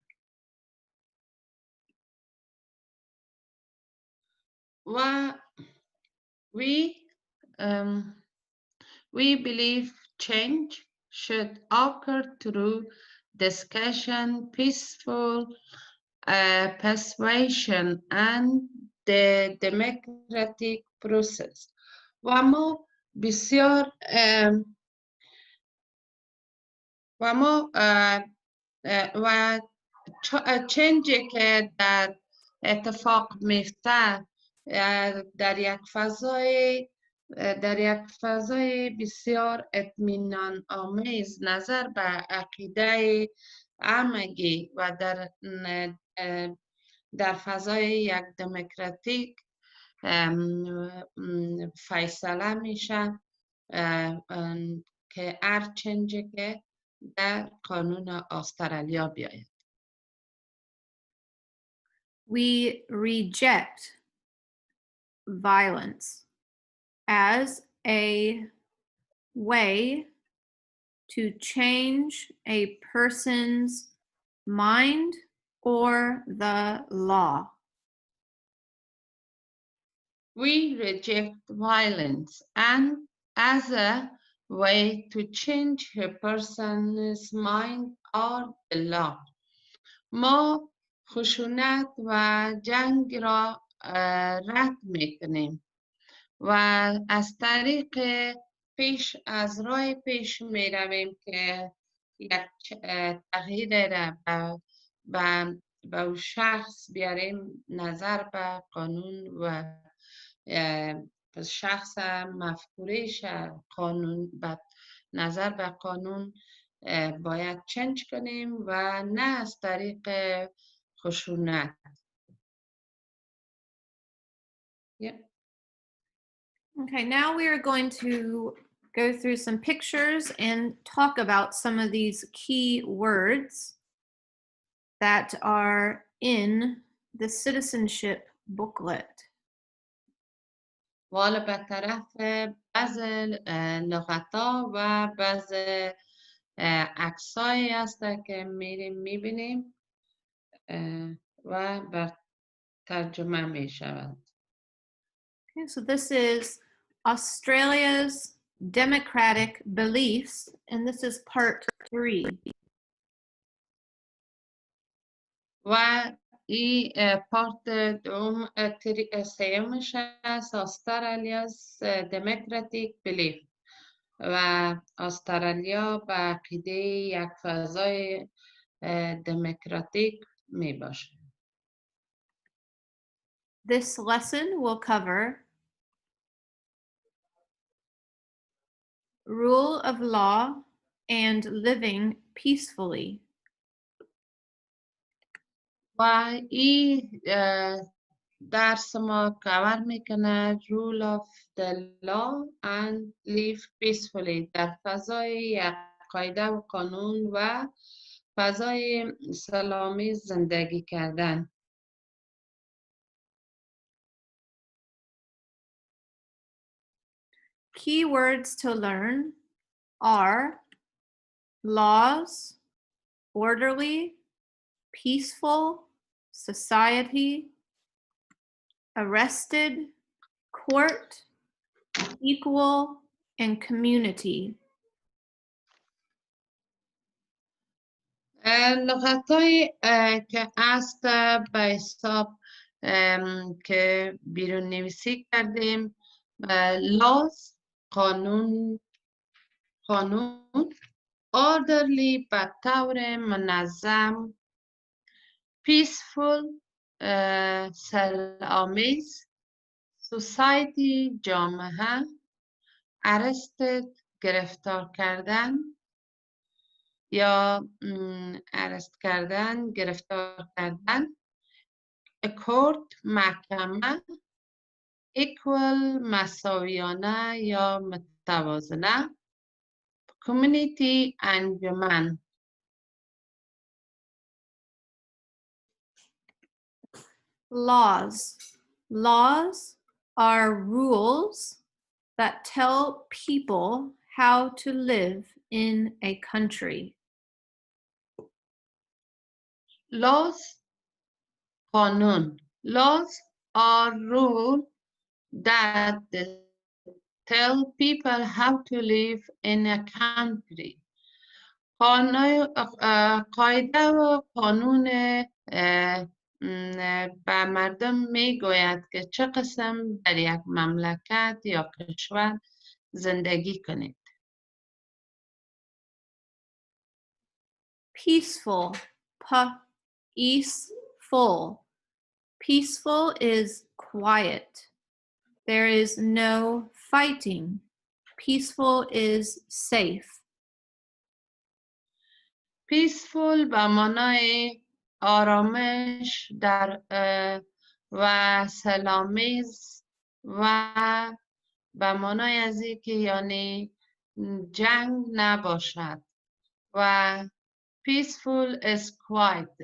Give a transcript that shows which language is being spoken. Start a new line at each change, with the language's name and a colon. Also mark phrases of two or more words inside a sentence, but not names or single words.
English: Well, we believe change should occur through discussion, peaceful persuasion, and the democratic process.
Persian: و ما بسیار و چنجی که در اتفاق میفته در یک فضای بسیار اطمینان آمیز نظر به عقیده همگی و در فضای یک دموکراتیک فیصله میشه که هر چنجی که در قانون استرالیا بیاید.
English: We reject violence as a way to change a person's mind or the law. We reject violence and as a way to change a person's mind or the law.
Persian: ما خشونت و جنگ را رد میکنیم و از طریق از راه پیش می رویم که یک تغییر را به او شخص بیاریم، نظر به قانون و شخص مفکورش قانون به نظر به قانون باید چنج کنیم و نه از طریق خشونت.
English: Okay, now we are going to go through some pictures and talk about some of these key words that are in the citizenship booklet.
Persian: والا به طرف بعض لغتا و بعض عکسایی هست که میریم میبینیم و بر ترجمه می شود.
English: Okay, so this is Australia's democratic beliefs, and this is part 3.
Persian: و این پارت دوم سیومش است، استرالیا's
English: democratic belief
Persian: و استرالیا به عقیده یک فضای دموکراتیک می باشه.
English: This lesson will cover rule of law and living peacefully.
Persian: و این درس ما کور میکنه
English: rule of the law and live peacefully،
Persian: در فضای یک قاعده و قانون و فضای سلامی زندگی کردن.
English: Key words to learn are laws, orderly, peaceful, society, arrested, court, equal, and community.
Persian: لغت‌های که است به حساب که بیرون نویسی کردیم، laws قانون، orderly به طور منظم، peaceful سلآمیز، society جامعه، arrested گرفتار کردن یا arrest کردن، گرفتار کردن، court محکمه، equal مساویانه یا متوازنه، community انجمن.
English: Laws. Laws are rules that tell people how to live in a country.
Persian: Laws قانون.
English: Laws are rules that tell people how to live in a country.
Persian: قاعده و قانون به مردم میگوید که چه قسم در یک مملکت یا کشور زندگی کنید.
English: Peaceful. Peaceful. Peaceful is quiet. There is no fighting. Peaceful is safe.
Persian: Peaceful به معنای آرامش در و سلامیز و به معنای از که یعنی جنگ نباشد و
English: peaceful is quiet.